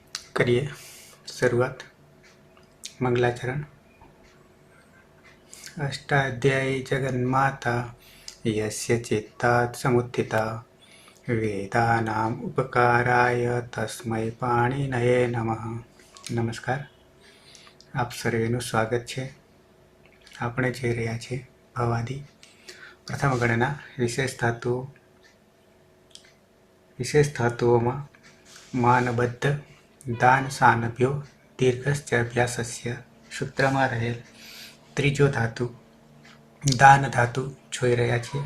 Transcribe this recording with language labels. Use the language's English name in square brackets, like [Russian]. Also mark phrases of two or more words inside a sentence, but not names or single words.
[Hindi] करिए शुरुआत। मंगलाचरण। [Sanskrit] अष्टाध्यायी जगन्माता यस्य चित्तात् समुत्थिता वेदानाम् उपकाराय तस्मै पाणिनये नमः। [Hindi] नमस्कार, [Gujarati] आप સર્વેનું સ્વાગત છે। આપણે જોઈ રહ્યા છીએ ભવાદી પ્રથમ ગણના વિશેષ ધાતુઓમાં [Sanskrit] मानबद्ध दान सानभ्यो दीर्घश्च अभ्यासस्य [Gujarati] સૂત્રમાં રહેલ ત્રીજો ધાતુ દાન ધાતુ જોઈ રહ્યા છીએ।